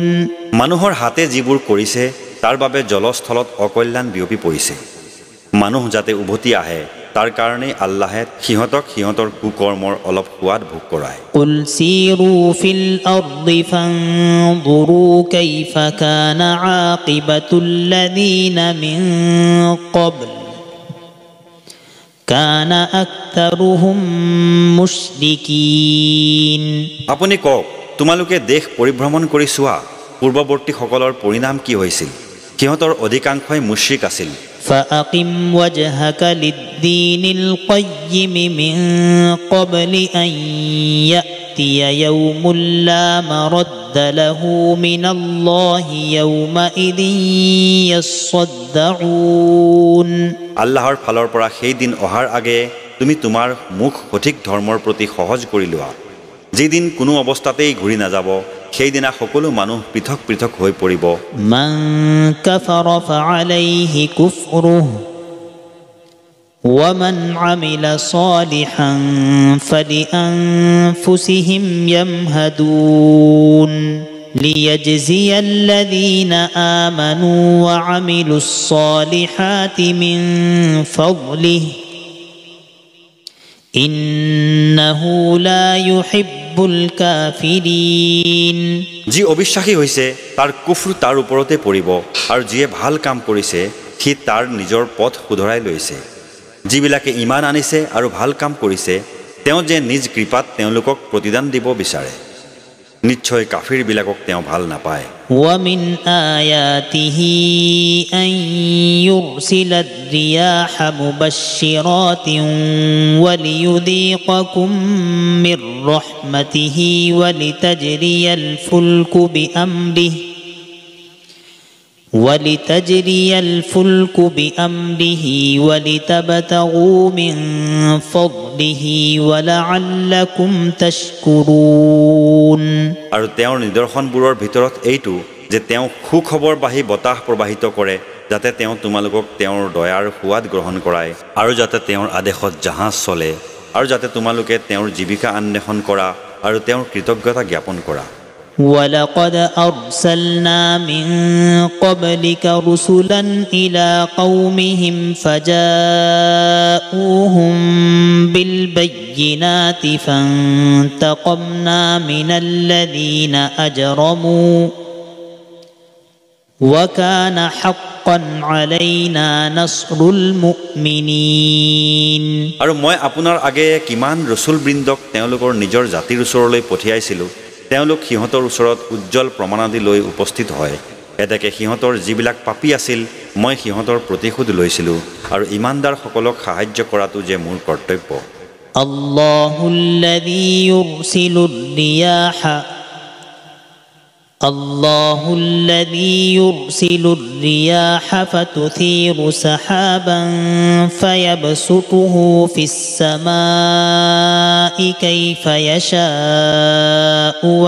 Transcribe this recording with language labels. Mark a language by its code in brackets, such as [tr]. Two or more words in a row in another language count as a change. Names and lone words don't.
[as] মানুহৰ হাতে যিবোৰ কৰিছে তাৰ বাবে জলস্থলত অকল্যাণ বিয়পি পৰিছে। মানুহ যাতে উভতি আহে তাৰ কাৰণে আল্লাহে সিহঁতক সিহঁতৰ কুকৰ্মৰ অলপ সোৱাদ ভোগ কৰায়। [ar] قُلْ سِيرُوا فِي الْأَرْضِ فَانْظُرُوا كَيْفَ كَانَ عَاقِبَةُ الَّذِينَ مِنْ قَبْلُ كَانَ أَكْثَرُهُمْ مُشْرِكِينَ [as] আপুনি কওক তোমালোকে দেশ পৰিভ্ৰমণ কৰি চোৱা পূৰ্বৱৰ্তীসকলৰ পৰিণাম কি হৈছিল। সিহঁতৰ অধিকাংশই মুশৰিক আছিল। [ar] فأقم وجهك للدين القيم من قبل أن يأتي يوم لا مرد له من الله يومئذ يصدعون [as] আল্লাহৰ ফালৰ পৰা সেই দিন অহাৰ আগে তুমি তোমাৰ মুখ সঠিক ধৰ্মৰ প্ৰতি সহজ কৰি লোৱা যিদিন কোনো অৱস্থাতেই ঘূৰি নাযাব সেইদিনা সকলো মানুহ পৃথক পৃথক হৈ পৰিব। [ar] مَنْ كَفَرَ فَعَلَيْهِ كُفْرُهُ وَمَنْ عَمِلَ صَالِحًا فَلِأَنْفُسِهِمْ يَمْهَدُونَ ليجزي الذين آمنوا وعملوا الصالحات من فضله إنه لا يحب الكافرين [as] যি অবিশ্বাসী হৈছে তাৰ কুফৰ তাৰ ওপৰতে পৰিব আৰু যিয়ে ভাল কাম কৰিছে সি তাৰ নিজৰ পথ শুধৰাই লৈছে যিবিলাকে ঈমান আনিছে আৰু ভাল কাম কৰিছে তেওঁ যে নিজ কৃপাত তেওঁলোকক প্ৰতিদান দিব বিচাৰে নিশ্চয় কাফিৰবিলাকক তেওঁ ভাল নাপায় [ar] ومن آياته أن يرسل الرياح مبشرات وليذيقكم من رحمته ولتجري الفلك بأمره ولتبتغوا من فضله ولعلكم تشكرون [as] আৰু তেওঁৰ নিদৰ্শনবোৰৰ ভিতৰত এইটো যে তেওঁ সুখবৰ বাহি বতাহ প্ৰবাহিত কৰে যাতে তেওঁ তোমালোকক তেওঁৰ দয়াৰ সোৱাদ গ্ৰহণ কৰায় আৰু যাতে তেওঁৰ আদেশত জাহাজ চলে আৰু যাতে তোমালোকে তেওঁৰ জীৱিকা অন্বেষণ কৰা আৰু তেওঁৰ কৃতজ্ঞতা জ্ঞাপন কৰা [ar] ولقد أرسلنا من قبلك رسلا إلى قومهم فجاءوهم بالبينات فانتقمنا من الذين أجرموا وكان حقا علينا نصر المؤمنين [as] আৰু মই আপোনাৰ আগে কিমান ৰসুলবৃন্দক তেওঁলোকৰ নিজৰ জাতিৰ ওচৰলৈ পঠিয়াইছিলোঁ তেওঁলোক সিহঁতৰ ওচৰত উজ্জ্বল প্ৰমাণাদি লৈ উপস্থিত হয় এতেকে সিহঁতৰ যিবিলাক পাপী আছিল মই সিহঁতৰ প্ৰতিশোধ লৈছিলোঁ আৰু ইমানদাৰসকলক সাহায্য কৰাটো যে মোৰ কৰ্তব্য [ar] الله الذي يرسل الرياح فتثير سحابا فيبسطه في السماء كيف يشاء